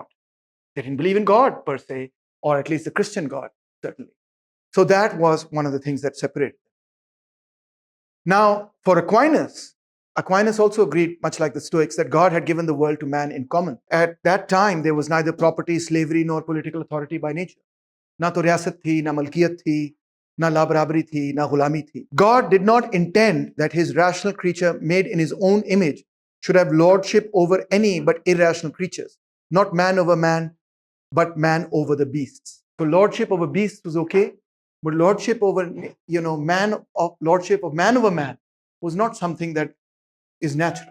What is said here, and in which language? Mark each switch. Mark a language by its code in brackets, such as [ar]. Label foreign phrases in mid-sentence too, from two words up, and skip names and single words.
[en] They didn't believe in God per se, or at least the Christian God, certainly. So that was one of the things that separated. Now, for Aquinas also agreed, much like the Stoics, that God had given the world to man in common. At that time, there was neither property, slavery, nor political authority by nature. [ur] نہ تو ریاست تھی، نہ ملکیت تھی، نہ لا برابری تھی، نہ غلامی تھی. [en] God did not intend that his rational creature made in his own image should have lordship over any but irrational creatures, not man over man, but man over the beasts. So lordship over beasts was okay, but lordship over lordship of man over man was not something that is natural.